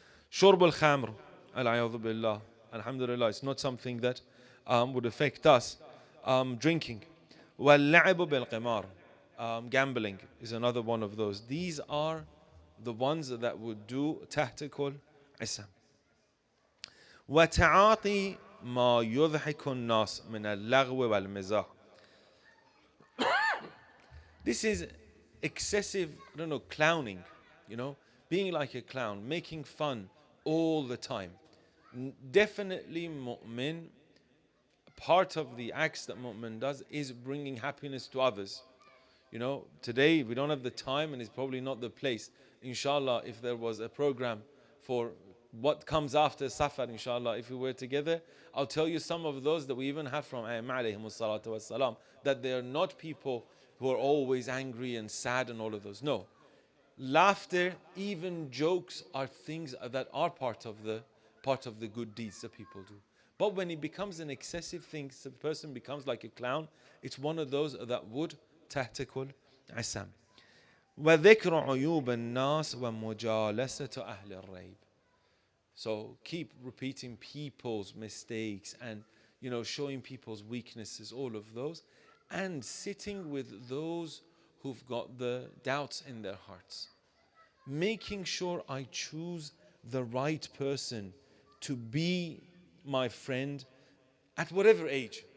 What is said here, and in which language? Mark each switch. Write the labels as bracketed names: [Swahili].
[Arabic] Shurb al-khamr, [English] al-ayadhu billah. Alhamdulillah, it's not something that would affect us. Drinking. [Arabic] Wal-la'ib bil-qimar. [English] Gambling is another one of those. These are the ones that would do [Arabic] tahtikul isam. وتعاطي ما يضحك الناس من اللغو والمزاح. [English] This is excessive, clowning, being like a clown, making fun all the time. Definitely mu'min, part of the acts that mu'min does is bringing happiness to others. Today we don't have the time, and it's probably not the place. Inshallah, if there was a program for what comes after Safar, inshallah, if we were together, I'll tell you some of those that we even have from Ayyam, that they are not people who are always angry and sad and all of those. No. Laughter, even jokes, are things that are part of the good deeds that people do. But when it becomes an excessive thing, the person becomes like a clown, it's one of those that would [Arabic] tahtikul isam. وذكر عيوب الناس ومجالسة أهل الريب. [English] So keep repeating people's mistakes and showing people's weaknesses, all of those, and sitting with those who've got the doubts in their hearts. Making sure I choose the right person to be my friend at whatever age.